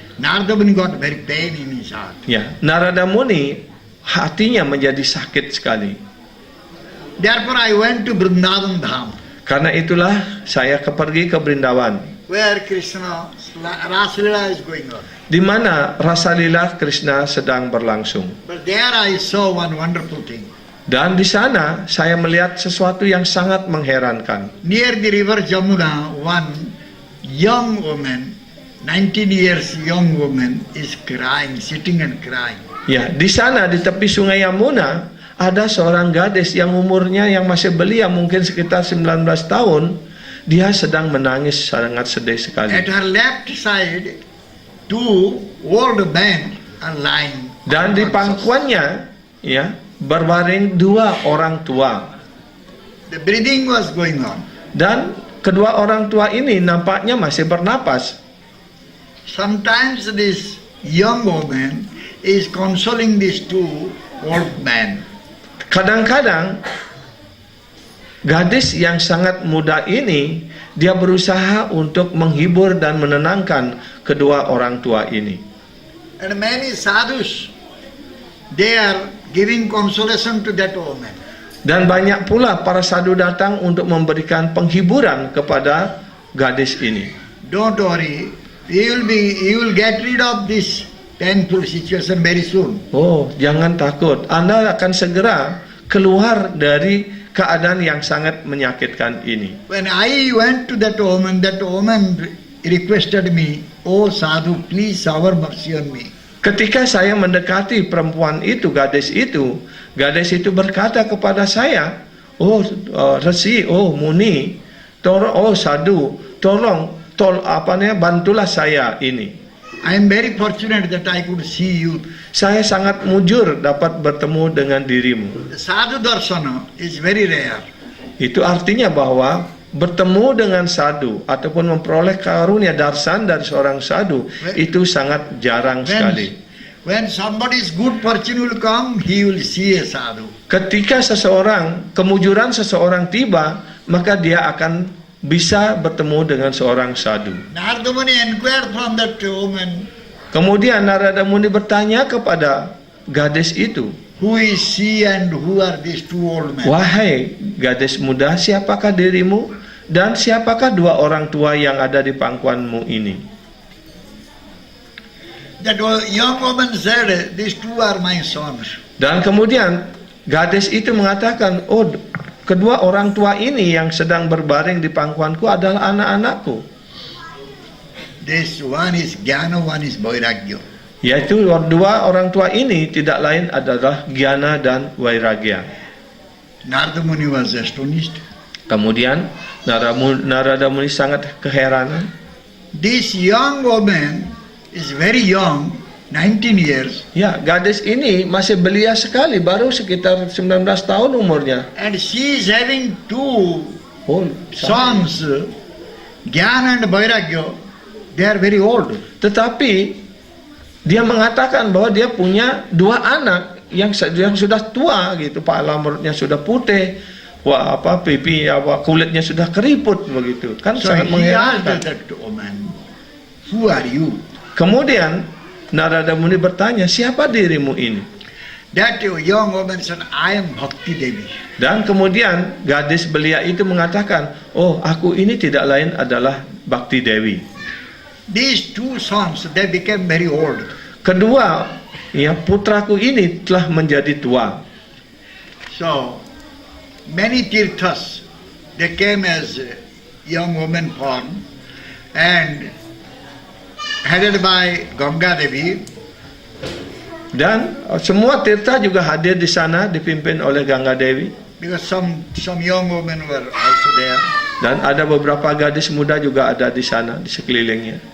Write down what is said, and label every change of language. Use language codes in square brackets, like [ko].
[en] Narada Muni got very pain in his heart. [id] Ya, Narada Muni hatinya menjadi sakit sekali. [en] Therefore I went to Vrindavan Dham. [id] Karena itulah saya pergi ke Brindawan, [en] where Krishna Rasalila is going on. [id] di mana rasa lila Krishna sedang berlangsung. [en] But there I saw one wonderful thing. [id] Dan di sana saya melihat sesuatu yang sangat mengherankan. [en] Near the river Jamuna, one young woman, 19 years young woman, is crying, sitting and crying. [id] Ya, di sana di tepi sungai Yamuna ada seorang gadis yang umurnya yang masih belia, mungkin sekitar 19 tahun. Dia sedang menangis sangat sedih sekali. [en] At her left side, two old men are lying. [id] Dan di pangkuannya, ya, berbaring dua orang tua. [en] The breathing was going on. [id] Dan kedua orang tua ini nampaknya masih bernapas. [en] Sometimes this young woman is consoling these two old men. [id] Kadang-kadang gadis yang sangat muda ini dia berusaha untuk menghibur dan menenangkan kedua orang tua ini. [en] And many sadhus, they are giving consolation to that woman. [id] Dan banyak pula para sadhu datang untuk memberikan penghiburan kepada gadis ini. [en] Don't worry, you will get rid of this painful situation very soon. [id] Oh, jangan takut. Anda akan segera keluar dari keadaan yang sangat menyakitkan ini. [en] When I went to that woman requested me, "Oh sadhu, please shower mercy on me." [id] Ketika saya mendekati perempuan itu, gadis itu berkata kepada saya, "Oh, Resi, oh Muni, tolong, oh Sadhu, tolong, bantulah saya ini." [en] I am very fortunate that I could see you. [id] Saya sangat mujur dapat bertemu dengan dirimu. [en] The sadhu darshana is very rare. [id] Itu artinya bahwa bertemu dengan sadhu ataupun memperoleh karunia darsan dari seorang sadhu itu sangat jarang sekali. [en] When somebody's good fortune will come, he will see a sadhu. [id] Ketika kemujuran seseorang tiba, maka dia akan bisa bertemu dengan seorang sadhu. [en] Narada Muni inquired from that woman, [id] Kemudian Narada Muni bertanya kepada gadis itu, [en] "Who is she and who are these two old men?" [id] "Wahai gadis muda, siapakah dirimu dan siapakah dua orang tua yang ada di pangkuanmu ini?" [en] That young woman said, "These two are my sons." [id] Dan kemudian gadis itu mengatakan, "Oh, kedua orang tua ini yang sedang berbaring di pangkuanku adalah anak-anakku." [en] This one is Jnana, one is Vairagya. [id] Yaitu dua orang tua ini tidak lain adalah Jnana dan Vairagya. [en] Narada Muni was astonished. [id] Kemudian Narada Muni sangat keheranan. [en] This young woman is very young, 19 years. [id] Ya, gadis ini masih belia sekali, baru sekitar 19 tahun umurnya. [en] And she is having two Oh, sons, Jnana and Vairagya. They are very old. [id] Tetapi dia mengatakan bahwa dia punya dua anak yang sudah tua gitu, kepala mulutnya sudah putih, pipi kulitnya sudah keriput begitu. Kan [en] So [id] sangat [en] he asked [id] mengherankan. [en] that woman, "Who are you?" [id] Kemudian Narada Muni bertanya, "Siapa dirimu ini?" [en] That young woman said, "I am Bhakti Devi." [id] Dan kemudian gadis belia itu mengatakan, "Oh, aku ini tidak lain adalah Bhakti Dewi." [en] These two sons, they became very old. [id] Kedua, ya, putraku ini telah menjadi tua. [en] So, many tirthas, they came as young women form, and headed by Ganga Devi. [id] Dan semua tirta juga hadir di sana dipimpin oleh Ganga Dewi. [en] Because some young women were also there. [id] Dan ada beberapa gadis muda juga ada di sana di sekelilingnya.